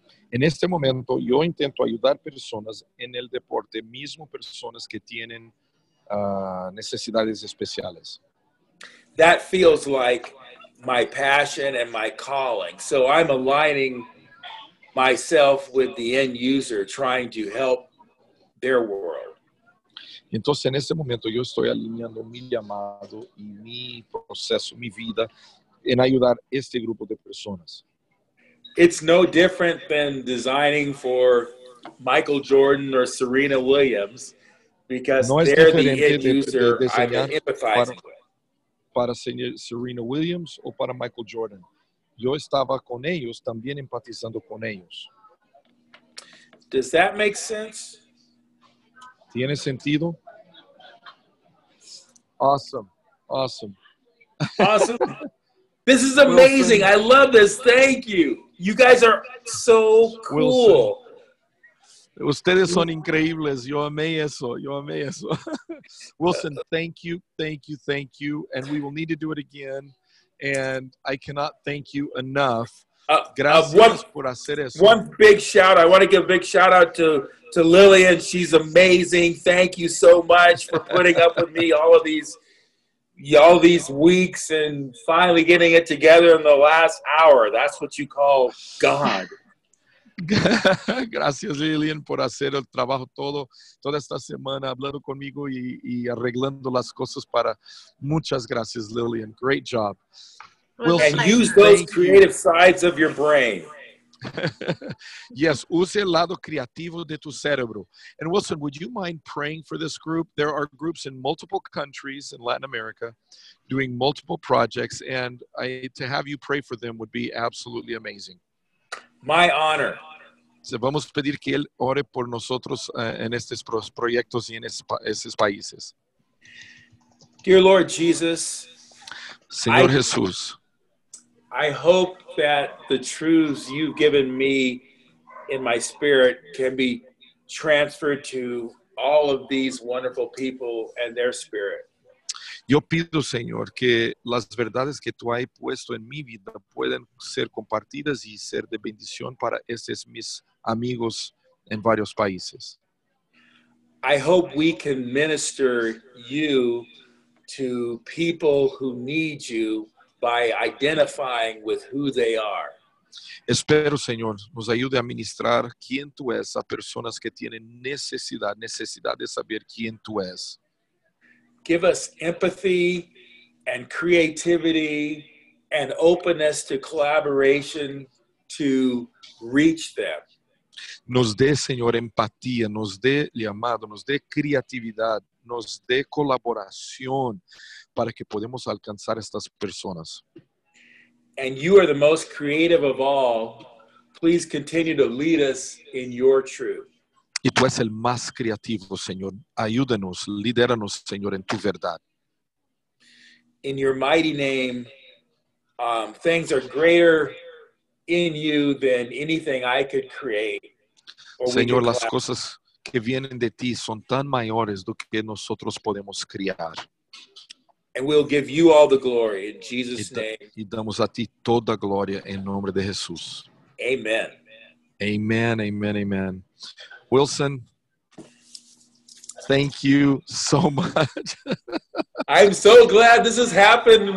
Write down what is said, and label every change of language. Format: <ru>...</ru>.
<es>En este momento, yo intento ayudar personas en el deporte, mismo personas que tienen necesidades especiales.</es> <en>That feels like my passion and my calling. So I'm aligning myself with the end user, trying to help their world.</en> <es>Entonces, en este momento, yo estoy alineando mi llamado y mi proceso, mi vida, en ayudar a este grupo de personas.</es> <en>It's no different than designing for Michael Jordan or Serena Williams, because no they're the end user I'm empathizing with.</en> <es>Para Serena Williams o para Michael Jordan. Yo estaba con ellos, también empatizando con ellos.</es> <en>Does that make sense?</en> <es>¿Tiene sentido?</es> <en>Awesome. Awesome. This is amazing. Wilson. I love this. Thank you. You guys are so cool. Wilson.</en> <es>Ustedes son increíbles. Yo amé eso. Wilson,</es> <en>thank you. And we will need to do it again. And I cannot thank you enough.</en> <es>Gracias por hacer eso.</es> <en>One big shout. I want to give a big shout out to Lillian. She's amazing. Thank you so much for putting up with me all these weeks and finally getting it together in the last hour. That's what you call God.</en> <es>Gracias, Lillian, por hacer el trabajo toda esta semana, hablando conmigo y arreglando las cosas para. Muchas gracias, Lillian.</es> <en>Great job. Wilson, and use those creative sides of your brain. Yes, use</en> <es>el lado creativo de tu cerebro.</es> <en>And Wilson, would you mind praying for this group? There are groups in multiple countries in Latin America doing multiple projects, and to have you pray for them would be absolutely amazing. My honor.</en> <es>Vamos a pedir que él ore por nosotros en estos proyectos y en esos países.</es> <en>Dear Lord Jesus,</en> <es>Señor Jesús,</es> <en>I hope that the truths you've given me in my spirit can be transferred to all of these wonderful people and their spirit.</en> <es>Yo pido, Señor, que las verdades que tú has puesto en mi vida pueden ser compartidas y ser de bendición para estos mis amigos en varios países.</es> <en>I hope we can minister you to people who need you by identifying with who they are.</en> <es>Espero, Señor, nos ayude a ministrar quién tú eres a personas que tienen necesidad de saber quién tú eres.</es> <en>Give us empathy and creativity and openness to collaboration to reach them.</en> <es>Nos dé, Señor, empatía, nos dé llamado, nos dé creatividad, nos dé colaboración para que podamos alcanzar a estas personas.</es> <en>and you are the most creative of all. Please continue to lead us in your truth.</en> <es>Y tú eres el más creativo, Señor. Ayúdanos, lidéranos, Señor, en tu verdad.</es> <en>In your mighty name, things are greater in you than anything I could create.</en> <es>Señor, las cosas que vienen de ti son tan mayores do que nosotros podemos criar.</es> <en>And we'll give you all the glory in Jesus' name.</en> <es>Y damos a ti toda gloria en nombre de Jesús.</es> <en>Amen. Amen, amen, amen. Wilson, thank you so much. I'm so glad this has happened.</en>